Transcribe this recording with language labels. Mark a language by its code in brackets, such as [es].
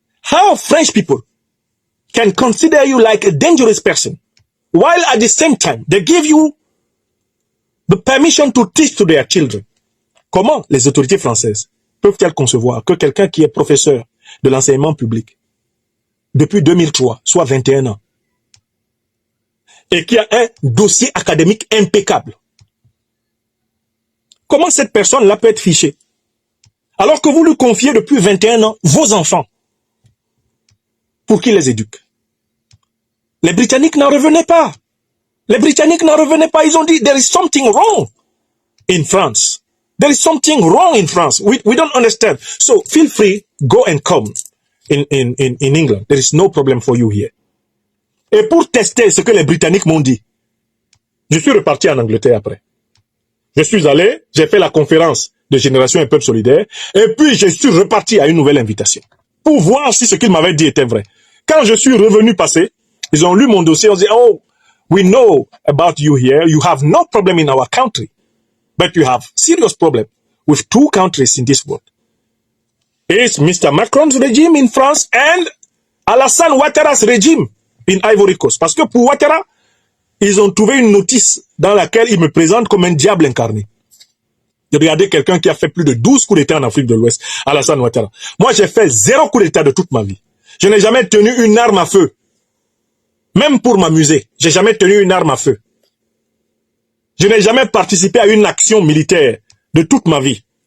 [en] How French people can consider you like a dangerous person, while at the same time, they give you the permission to teach to their children. [fr] Comment les autorités françaises peuvent-elles concevoir que quelqu'un qui est professeur de l'enseignement public depuis 2003, soit 21 ans, et qui a un dossier académique impeccable, comment cette personne-là peut être fichée? Alors que vous lui confiez depuis 21 ans vos enfants pour qu'il les éduque. Les Britanniques n'en revenaient pas. Les Britanniques n'en revenaient pas. Ils ont dit, [en] there is something wrong in France. There is something wrong in France. We don't understand. So feel free, go and come in England. There is no problem for you here. [fr] Et pour tester ce que les Britanniques m'ont dit, je suis reparti en Angleterre après. Je suis allé, j'ai fait la conférence de Génération et Peuple Solidaire, et puis je suis reparti à une nouvelle invitation, pour voir si ce qu'ils m'avaient dit était vrai. Quand je suis revenu passer, ils ont lu mon dossier, ils ont dit, [en] oh, we know about you here, you have no problem in our country, but you have serious problem with two countries in this world. It's Mr. Macron's regime in France and Alassane Ouattara's regime in Ivory Coast. [fr] Parce que pour Ouattara, ils ont trouvé une notice dans laquelle il me présente comme un diable incarné. Regardez quelqu'un qui a fait plus de 12 coups d'État en Afrique de l'Ouest, Alassane Ouattara. Moi, j'ai fait 0 coup d'État de toute ma vie. Je n'ai jamais tenu une arme à feu. Même pour m'amuser, j'ai jamais tenu une arme à feu. Je n'ai jamais participé à une action militaire de toute ma vie.